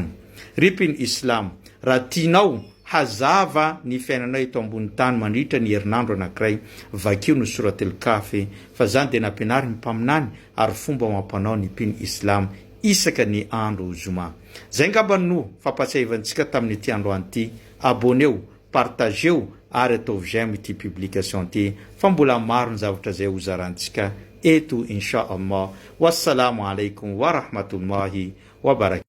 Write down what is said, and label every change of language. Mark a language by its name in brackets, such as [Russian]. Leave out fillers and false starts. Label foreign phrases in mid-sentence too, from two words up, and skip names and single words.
[Malagasy] Ripiny Islam, raha tianao hazava ny fiainanao eto ambony tany mandritra ny herinandro anankiray, vakio ny [Arabic] سورة الكهف [Malagasy] fa zany dia nampianary ny mpaminany ary fomba mampanao ny mpino Islam isaka ny andro zoma. Zay ngamba no fampatsiavantsika tamin'ity andro an'ity. Abonneo, partageo ary ataovy zay amity publication ty fa mbola maro ny zavatra zay hozarantsika eto [Arabic] إن شاء الله. والسلام عليكم ورحمة الله وبركاته.